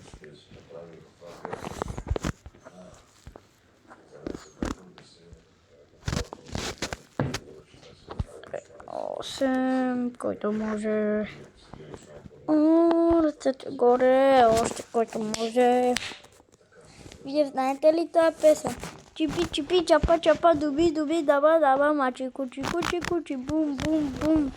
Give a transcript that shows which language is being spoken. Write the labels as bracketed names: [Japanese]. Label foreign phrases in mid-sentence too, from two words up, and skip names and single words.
[Bulgarian] Осем, който може. Ръцете горе, още който може. Вие знаете ли тази песен? Чипи, чипи, чапа, чапа, дуби, дуби, даба, даба, мачи, кучи, кучи, кучи, бум, бум, бум.